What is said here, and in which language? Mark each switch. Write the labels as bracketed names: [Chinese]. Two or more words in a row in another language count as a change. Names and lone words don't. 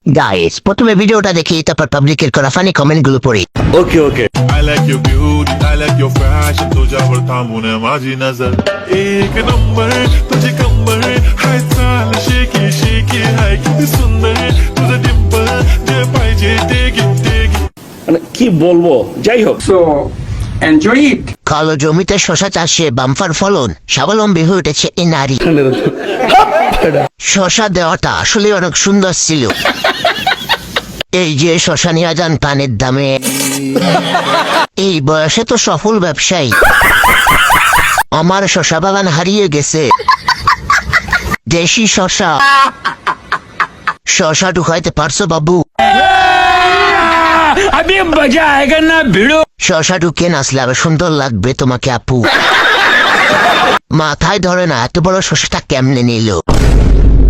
[Bangla] গাইস প্রথমে ভিডিওটা দেখি তারপর পাবলিকের করা [English] funny comment [Bangla] গুলো পড়ি। [English] okay okay I like your beauty, I like your fashion. [Marathi] तुझ्यावर थांबून माझी नजर एक नंबर तुझी कंबर हाय चाल शेकी शेकी हाय किती सुंदर तुझं डिंपल जे पाहिजे ते घे [Bangla] মানে কি বলবো, যাই হোক। [English] So enjoy it. [Bangla] কালো জমিতে শশা চাষে বাম্পার ফলন, স্বাবলম্বী হয়ে উঠেছে এই নারী। শশা দেওয়াটা আসলে অনেক সুন্দর ছিল। এই যে শশা নিয়ে যান পানের দামে, এই বয়সে তো সফল ব্যবসায়ী। আমার শশা বাগান হারিয়ে গেছে। দেশি শশা, শশা ঢুকাইতে পারছো বাবু? [Hindi] अभी मजा आएगा ना भिड़ो। [Bangla] শশা ঢুকে নাচলে আবার সুন্দর লাগবে তোমাকে আপু। মাথায় ধরে না এত বড় শশাটা কেমনে নিল।